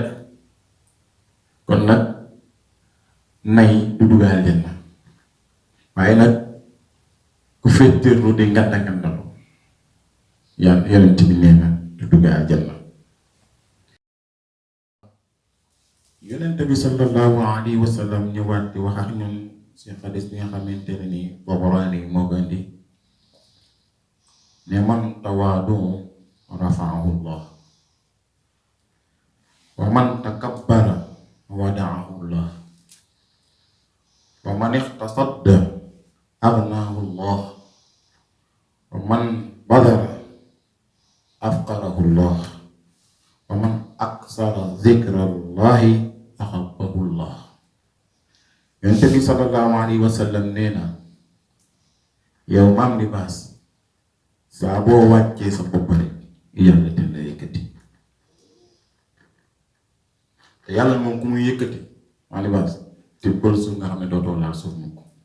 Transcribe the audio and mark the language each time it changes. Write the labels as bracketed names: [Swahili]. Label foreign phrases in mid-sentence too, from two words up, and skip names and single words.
[Wolof] kon nag nay du dugg aljanna waaye nag ku féeteerlu di nganda yonent bi nee na du dugg aljanna. yonent bi [Arabic] صلى الله عليه وسلم [Wolof] ñëwaat di wax ak ñun ci xadis bi nga xamante ne nii Tabaraani moo ko indi ne [Arabic] من تواضع رفعه الله ومن تكبر وضعه الله ومن اقتصد أغناه الله ومن بذر أفقره الله ومن أكثر ذكر الله أحبه الله. [Wolof] yonent bi [Arabic] صلى الله عليه وسلم [Wolof] nee na yow Maam Libaas saa boo wàccee sa bopp rek yàlla te la yëkkati te yàlla moom ku muy yëkkati Maam Libaas te bël suuf nga xam ne dootoo laal suuf mu ko.